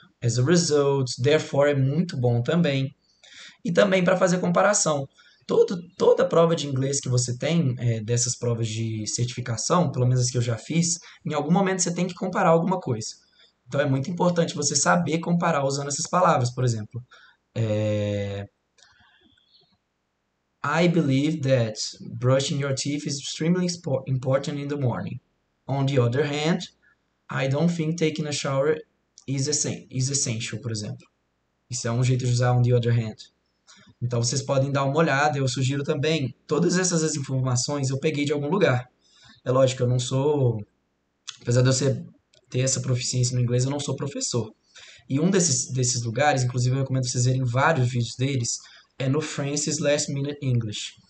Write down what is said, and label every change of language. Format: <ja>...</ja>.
<en>as a result, therefore</en> <pt>é muito bom também. E também para fazer comparação. Toda prova de inglês que você tem, dessas provas de certificação, pelo menos as que eu já fiz, em algum momento você tem que comparar alguma coisa. Então é muito importante você saber comparar usando essas palavras, por exemplo.</pt> <en>I believe that brushing your teeth is extremely important in the morning. On the other hand, I don't think taking a shower is essential,</en> <pt>por exemplo. Isso é um jeito de usar</pt> <en>on the other hand.</en> <pt>Então vocês podem dar uma olhada. Eu sugiro também, todas essas informações eu peguei de algum lugar. É lógico, eu não sou, apesar de ter essa proficiência no inglês, eu não sou professor. E um desses lugares, inclusive eu recomendo vocês verem vários vídeos deles, é no Francis Last Minute English.</pt>